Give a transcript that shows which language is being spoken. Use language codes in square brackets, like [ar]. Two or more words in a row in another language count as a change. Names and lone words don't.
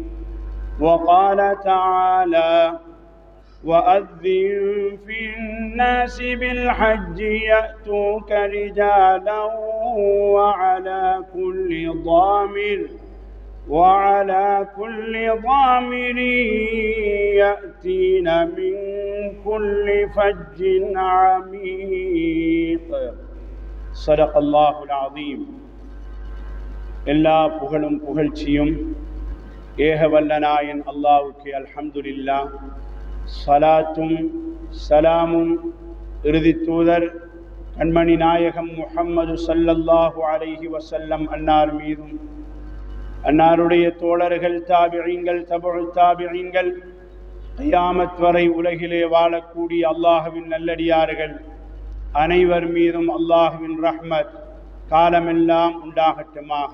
[ar] وقال تعالى: وأذن في الناس بالحج يأتوك رجالا وعلى كل ضامر يأتين من كل فج عميق. صدق الله العظيم. [ta] எல்லா புகழும் புகழ்ச்சியும் ஏகவல்லனாயன் அல்லாஹ்வுக்கே. அல்ஹம்துலில்லாஹ். சலாத்தும் சலாமும் இறுதி தூதர் கண்மணி நாயகம் முஹம்மது [ar] صلى الله عليه وسلم [ta] அன்னார் மீதும், அன்னாருடைய தோழர்கள், தாபிஈன்கள், தபஉ தாபிஈன்கள், கியாமத் வரை உலகிலே வாழக்கூடிய அல்லாஹ்வின் நல்லடியார்கள் அனைவர் மீதும் அல்லாஹ்வின் ரஹ்மத் காலமெல்லாம் உண்டாகட்டுமாக.